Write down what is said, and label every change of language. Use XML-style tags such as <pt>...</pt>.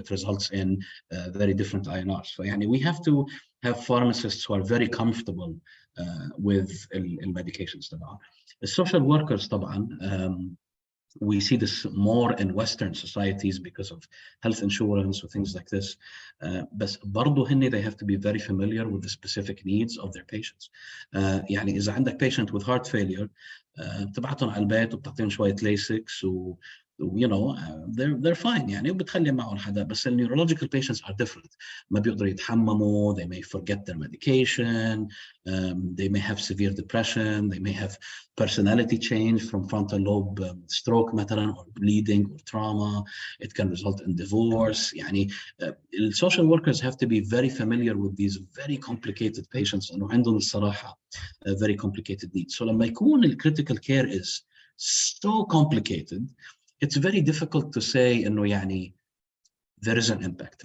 <en>It results in very different INRs. So يعني we have to have pharmacists who are very comfortable with medications طبعا. The social workers طبعا We see this more in Western societies because of health insurance or things like this.</en> <ar>بس برضو هن</ar> <en>they have to be very familiar with the specific needs of their patients.</en> <ar>يعني إذا عندك</ar> <en>patient with heart failure</en> <ar>بتبعتهم على البيت وبتعطيهم شوية ليسكس</ar> <en>you know they're fine</en> <ar>يعني وبتخلي معهم حدا.</ar> <en>بس ال neurological patients are different.</en> <ar>ما بيقدروا يتحمموا,</ar> <en>they may forget their medication, they may have severe depression, they may have personality change from frontal lobe stroke مثلا, or bleeding or trauma. It can result in divorce. يعني social workers have to be very familiar with these very complicated patients and</en> <ar>عندهم الصراحة</ar> <en>very complicated needs. So لما يكون ال critical care is so complicated, it's very difficult to say</en> <ar>إنه يعني</ar> <en>there is an impact.</en>